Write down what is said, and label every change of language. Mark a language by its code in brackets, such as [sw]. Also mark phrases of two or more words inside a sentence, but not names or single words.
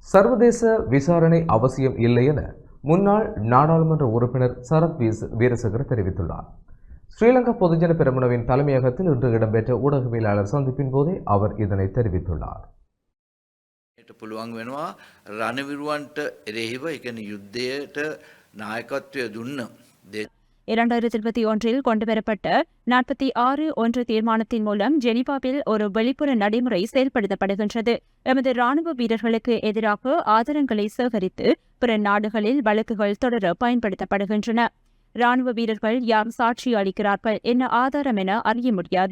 [ta] சர்வதேச விசாரணை அவசியம் இல்லை என முன்னாள் நாடாளுமன்ற உறுப்பினர் சரத் வீரசேகர தெரிவித்துள்ளார். ஸ்ரீலங்கா பொதுஜன பெரமுனவின் தலைமையகத்தில் இன்று இடம்பெற்ற ஊடகவியலாளர் சந்திப்பின் போதே அவர் இதனை தெரிவித்துள்ளார். [si] පුළුවන් වෙනවා රණවිරුවන්ට එරෙහිව ඒ කියන්නේ යුද්ධයට නායකත්වය දුන්න [ta] 2021 கொண்டுவரப்பட்ட 46(1) தீர்மானத்தின் மூலம் ஜெனீவாவில் ஒரு வெளிப்புற நடைமுறை செயல்படுத்தப்படுகின்றது. எமது ராணுவ வீரர்களுக்கு எதிராக ஆதாரங்களை சேகரித்து பிற நாடுகளில் வழக்குகள் தொடர பயன்படுத்தப்படுகின்றன. ராணுவ வீரர்கள் யார் சாட்சி அளிக்கிறார்கள் என்ன ஆதாரம் என அறிய முடியாது.